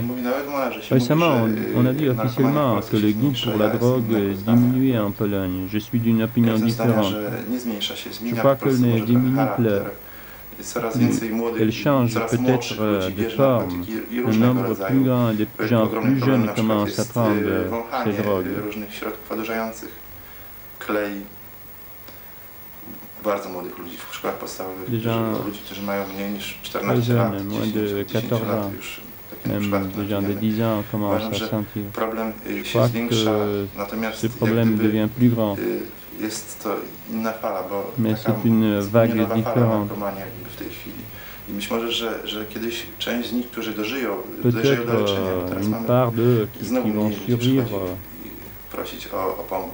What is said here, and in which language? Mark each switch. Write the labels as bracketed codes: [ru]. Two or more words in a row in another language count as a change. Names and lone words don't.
[fr] Récemment, on a dit officiellement que le goût pour la drogue diminuait en Pologne. Je suis d'une opinion différente. Je crois qu'elle ne diminue plus. Elle change peut-être de forme. Un nombre plus grand de gens plus jeunes commencent à prendre ces drogues. [pl] Bardzo młodych ludzi w szkołach podstawowych, ludzi, którzy mają mniej niż 14 lat, [fr] moins de 14 ans, même des gens de 10 ans commencent à sentir. Je crois que ce problème devient plus grand. [pl] Jest to inna fala, bo [fr] mais c'est une vague différente. [pl] W tej chwili. I być może, że kiedyś część z nich, którzy dożyją do leczenia, bo teraz mamy znowu mniej ludzi prosić o pomoc.